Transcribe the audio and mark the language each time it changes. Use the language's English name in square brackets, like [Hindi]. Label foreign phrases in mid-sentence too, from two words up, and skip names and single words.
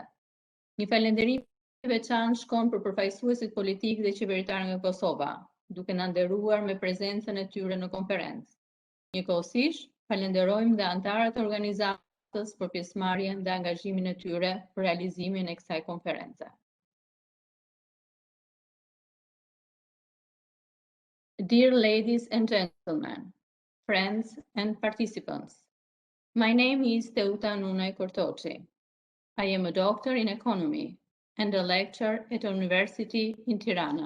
[Albanian] Një falënderim i veçantë shkon për përfaqësuesit politik dhe qeveritar nga Kosova, duke na nderuar me prezencën e tyre në konferencë. Njëkohësisht, falenderojmë dhe anëtarët e organizatës për pjesëmarrjen dhe angazhimin e tyre për realizimin e kësaj konference. [English] Dear ladies and gentlemen, friends and participants, my name is Teuta Nunaj Kortoçi. I am a doctor in economy and a lecturer at a university in Tirana.